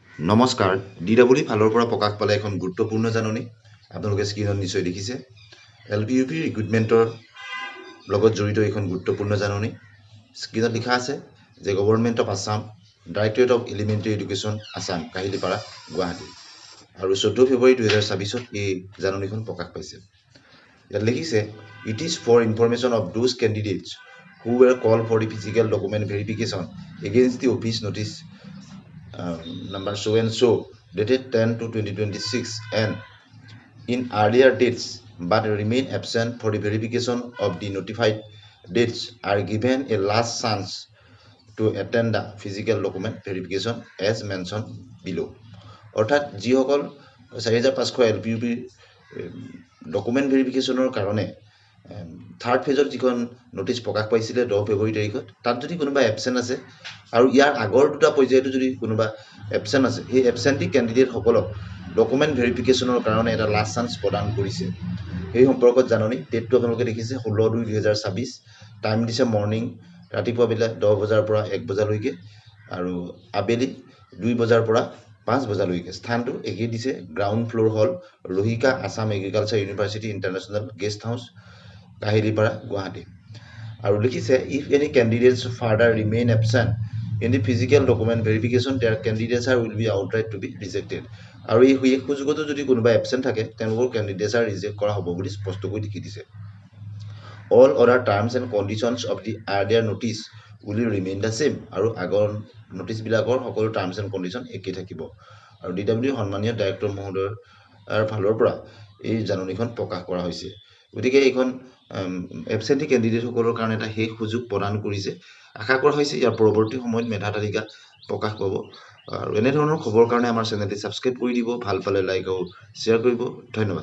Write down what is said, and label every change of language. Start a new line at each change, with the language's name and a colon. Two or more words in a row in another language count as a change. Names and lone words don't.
Assamese: নমস্কাৰ DW ফালৰ পৰা প্ৰকাশ পালে এখন গুৰুত্বপূৰ্ণ জাননী আপোনালোকে স্ক্ৰীনত নিশ্চয় দেখিছে LPUP ৰিক্ৰুটমেণ্টৰ লগত জড়িত এখন গুৰুত্বপূৰ্ণ জাননী স্ক্ৰীনত লিখা আছে যে গভৰ্ণমেণ্ট অফ আছাম ডাইৰেক্টৰেট অফ এলিমেণ্টাৰী এডুকেশ্যন আছাম কাহিলীপাৰা গুৱাহাটী আৰু 14 ফেব্ৰুৱাৰী 2024 এই জাননীখন প্ৰকাশ পাইছে ইয়াত লিখিছে
English: it is for information of those candidates who were called for the physical document verification against the office notice number so and so dated 10 to 2026 and in earlier dates but remain absent for the verification of the notified dates are given a last chance to attend the physical document verification as mentioned below
Assamese: অৰ্থাৎ যিসকল 4500 LPUP
English: document verification
Assamese: কাৰণে
English: third phase
Assamese: যিখন নোটিছ প্ৰকাশ পাইছিলে 10 ফেব্ৰুৱাৰী তাৰিখত তাত যদি কোনোবা এবচেণ্ট আছে আৰু ইয়াৰ আগৰ দুটা পৰ্যায়তো যদি কোনোবা এবচেণ্ট আছে সেই এবচেণ্টি কেণ্ডিডেটসকলক
English: document verification
Assamese: কাৰণে এটা
English: last chance
Assamese: প্ৰদান কৰিছে সেই সম্পৰ্কত জাননী ডেটটো আপোনালোকে দেখিছে 16/2/2024 টাইম দিছে মৰ্ণিং ৰাতিপুৱা বেলা 10 বজাৰ পৰা 1 বজালৈকে আৰু আবেলি 2 বজাৰ পৰা 5 বজালৈকে স্থানটো একেই
English: দিছে ground floor hall ৰহিকা আছাম এগ্ৰিকালচাৰ ইউনিভাৰ্চিটি ইণ্টাৰনেশ্যনেল গেষ্ট হাউচ কাহিলীপাৰা গুৱাহাটী
Assamese: আৰু লিখিছে
English: if any candidates further remain absent in the physical document verification their candidates will be outright to be rejected
Assamese: আৰু এই সুযোগতো যদি কোনোবা এবসেন্ট থাকে তেওঁলোকৰ candidates ৰিজেক্ট কৰা হ'ব বুলি স্পষ্টকৈ লিখি দিছে
English: all other terms and conditions of the earlier notice will remain the same
Assamese: আৰু আগৰ নোটিছ বিলাকৰ সকলো
English: terms and condition
Assamese: একেই থাকিব আৰু DW সন্মানীয় ডাইৰেক্টৰ মহোদয়ৰ ফালৰ পৰা এই জাননীখন প্ৰকাশ কৰা হৈছে গতিকে এইখন
English: absentee candidates
Assamese: কাৰণে এটা শেষ সুযোগ প্ৰদান কৰিছে আশা কৰা হৈছে ইয়াৰ পৰৱৰ্তী সময়ত মেধা তালিকা প্ৰকাশ পাব আৰু এনে ধৰণৰ খবৰ কাৰণে আমাৰ চেনেলটি সাবস্ক্ৰাইব কৰি দিব ভাল পালে
English: like and share
Assamese: কৰিব ধন্যবাদ